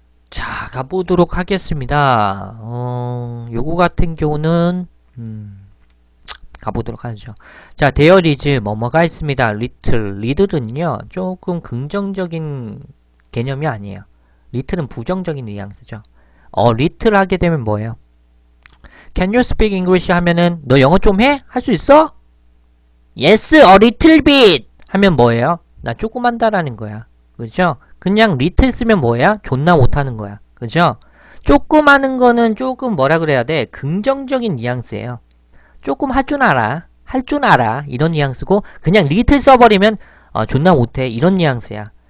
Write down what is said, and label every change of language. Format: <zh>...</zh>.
<ko>자, 가보도록 하겠습니다. 요거 같은 경우는 가보도록 하죠. 자, there is 뭐뭐가 있습니다. little은요 조금 긍정적인 개념이 아니에요. little은 부정적인 뉘앙스죠. little 하게 되면 뭐예요?</ko> <en>Can you speak English</en> <ko>하면은 너 영어 좀 해? 할 수 있어?</ko> <en>Yes, a little bit</en> <ko>하면 뭐예요? 나 조금 한다라는 거야. 그죠? 그냥 little 쓰면 뭐야? 존나 못하는 거야. 그죠? 조금 하는 거는 조금 뭐라 그래야 돼? 긍정적인 뉘앙스예요. 조금 할 줄 알아. 할 줄 알아. 이런 뉘앙스고 그냥 little 써버리면 존나 못해. 이런 뉘앙스야.</ko>